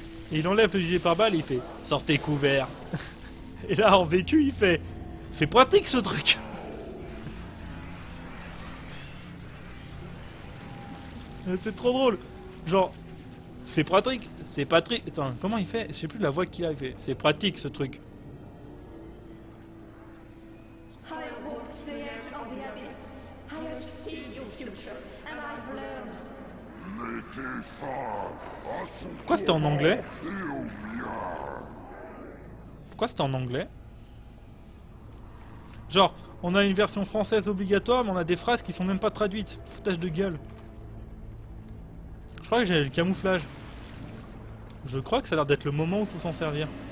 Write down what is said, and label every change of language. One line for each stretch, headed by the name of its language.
French: Et il enlève le gilet pare-balles et il fait sortez couverts. Et là en vécu il fait c'est pratique ce truc. C'est trop drôle. Genre c'est pratique. C'est pratique. Attends, comment il fait? Je sais plus de la voix qu'il a. Il fait c'est pratique ce truc.
English: I have walked the edge of the abyss. I have seen your future, and I've learned.
French: Mettez fin à son Pourquoi c'était en anglais? et au mien. Pourquoi c'était en anglais? Genre, on a une version française obligatoire, mais on a des phrases qui sont même pas traduites. Foutage de gueule. Je crois que j'ai le camouflage. Je crois que ça a l'air d'être le moment où il faut s'en servir.